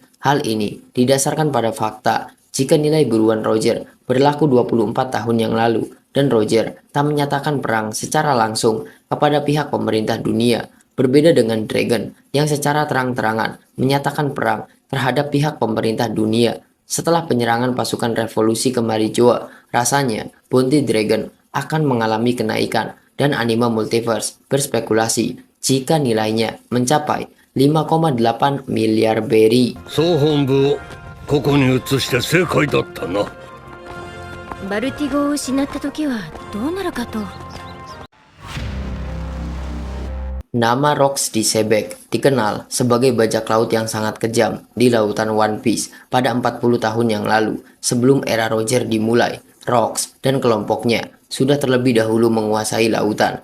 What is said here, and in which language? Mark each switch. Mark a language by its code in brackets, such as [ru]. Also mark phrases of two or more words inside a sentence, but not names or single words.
[id] Hal ini didasarkan pada fakta jika nilai buruan Roger berlaku 24 tahun yang lalu dan Roger tak menyatakan perang secara langsung kepada pihak pemerintah dunia, berbeda dengan Dragon yang secara terang-terangan menyatakan perang terhadap pihak pemerintah dunia. Setelah penyerangan pasukan revolusi ke Marijoa, rasanya bounty Dragon akan mengalami kenaikan dan anime multiverse berspekulasi jika nilainya mencapai 5,8 miliar berry. [ja] 総本部をここに移して正解だったな。バルティゴを失った時はどうなるかと。 [id] Nama Rocks di Sebek dikenal sebagai bajak laut yang sangat kejam di lautan One Piece pada 40 tahun yang lalu. Sebelum era Roger dimulai, Rocks dan kelompoknya sudah terlebih dahulu menguasai lautan.